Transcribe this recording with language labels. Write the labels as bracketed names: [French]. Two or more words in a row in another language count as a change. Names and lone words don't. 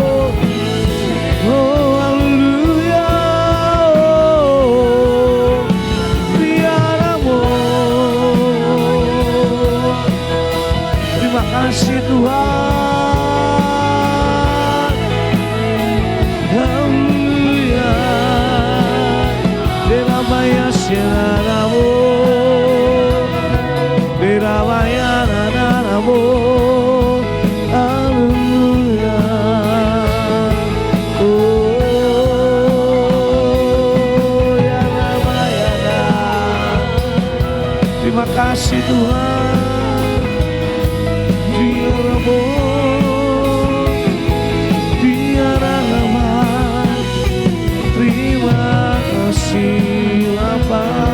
[Indonesian] Oh, haleluya. Terima kasih Tuhan. Haleluya. Derabaya syarabu. Derabaya nanamu. Haleluya. Oh, ya Rabbaya. Terima kasih Tuhan. Terima kasih Bapa.